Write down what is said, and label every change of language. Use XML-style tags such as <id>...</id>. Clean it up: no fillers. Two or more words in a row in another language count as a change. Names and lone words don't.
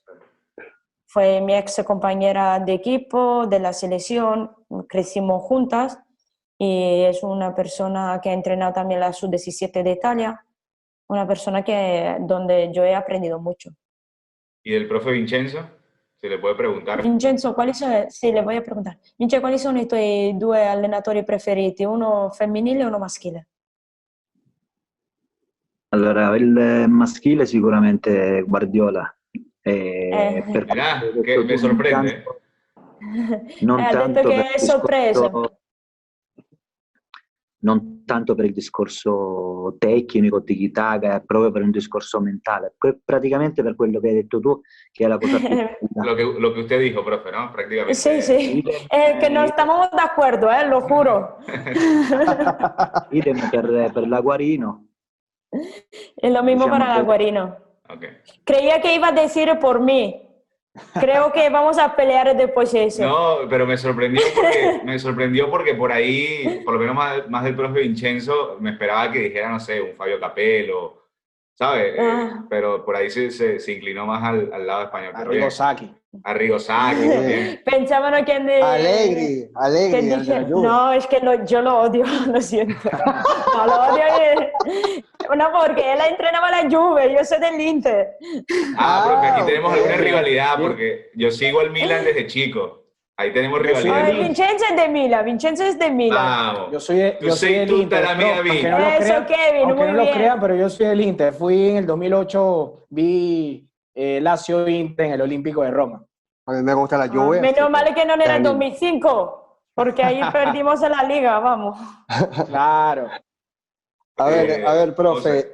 <es>Fue mi ex compañera de equipo, de la selección, crecimos juntas y es una persona que ha entrenado también la sub-17 de Italia, una persona donde yo he aprendido mucho. ¿Y del profe Vincenzo? Se le puede preguntar.</es> <it>Vincenzo, sì, le voglio preguntare. Vincenzo, quali sono i tuoi due allenatori preferiti, uno femminile e uno maschile? Allora, il maschile sicuramente Guardiola. Per</it> <es>Mirá,</es> <it>quello</it> <es>que</es> <it>che</it> <es>me</es> <it>tu</it> <es>sorprende.</es> <it>non Ha detto tanto per che è il</it> <es>sorpresa.</es> <it>non tanto per il discorso tecnico, tiki-taka, proprio per un discorso mentale. Praticamente per quello che hai detto tu, che è la cosa più bella.</it> <es>Lo que usted dijo, profe, ¿no? Prácticamente. Sí, sí. Que no estamos de acuerdo, lo juro.</es> <it>Idem per la Guarino.</it> <es>Es lo mismo</es> <it>Diciamo</it> <es>para la</es> <it>che</it> <es>Guarino. Okay. Creía que iba a decir por mí. Creo que vamos a pelear después de eso. No, pero me sorprendió porque por ahí, por lo menos más del profe Vincenzo, me esperaba que dijera, no sé, un Fabio Capello, ¿sabe? Pero por ahí se inclinó más al lado español. Pero Arrigo bien. Sacchi. Arrigo Sacchi, bien. Pensaban a quién de... Alegri, que el de dije, la Juve. no, es que yo lo odio, lo siento. No, lo odio. No, porque él entrenaba la Juve, yo soy del Inter. Profe, aquí tenemos ok. alguna rivalidad Bien. porque yo sigo al Milan desde chico. Ahí tenemos Yo soy rivalidad. del Inter. Vincenzo es de Milan, Vincenzo es de Milan. Vamos. Yo soy</es> <it>Tu sei</it> <es>del</es> <it>tutta</it> <es>Inter,</es> <it>la mia</it> <es>aunque</es> <it>vita.</it> <es>no lo Eso, crean, Kevin, aunque muy no lo bien. crean, pero yo soy del Inter. Fui en el 2008, vi Lazio Inter en el Olímpico de Roma. A mí me gusta la Juve. Menos mal que no era el Dale. 2005, porque ahí perdimos en la liga, vamos. Claro. A ver, profe,</es>